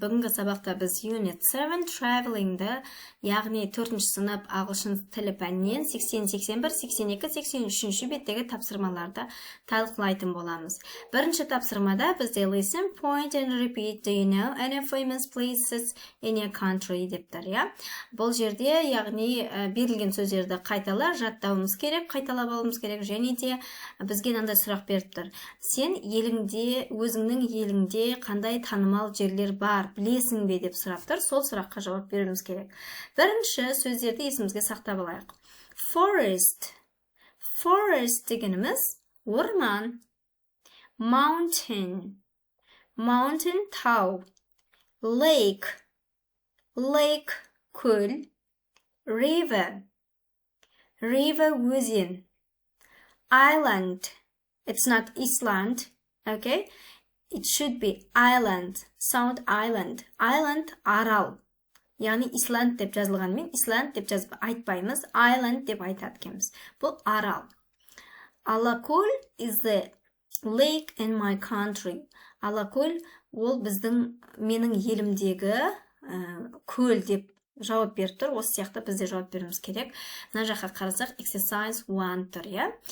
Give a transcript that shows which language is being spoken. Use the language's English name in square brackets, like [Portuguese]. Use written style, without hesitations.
[Kazakh] Бүгінгі сабақта біз Unit 7 Traveling'ді, яғни 4-ші сынып ағылшын тілі пәнінен 80, 81, 82, 83 беттегі тапсырмаларды талқылайтын боламыз. Бірінші тапсырмада бізде [English] listen, point and repeat. Do you know any famous places in your country [Kazakh] дептір, я? Бұл жерде, яғни берілген сөздерді қайтала жаттауымыз керек, қайталап алуымыз керек, және де бізге мынандай сұрақ беріп тұр. Сен еліңде, өзіңнің еліңде қандай танымал жерлер бар, білесің бе деп сұрап тұр. Сол сұраққа жауап беруіміз керек. Бірінші сөздерді есімізге сақтап алайық. [English] Forest. [Kazakh] Forest дегеніміз орман. Mountain. Mountain тау. [English] Lake. Lake көл. River. River өзен. Island. It's not Island, okay? It should be island. Sound island. [Kazakh] Island арал. Яғни Исланд деп жазылғанмен, Исланд деп жазып айтпаймыз, Island деп айтады екенбіз. Бұл арал. [English] Алакөл is the lake in my country. [Kazakh] Алакөл ол менің елімдегі көл деп жауап беріп тұр. Осы сияқты бізде жауап беруіміз керек. Мына жаққа қарасақ, exercise 1 тұр, я?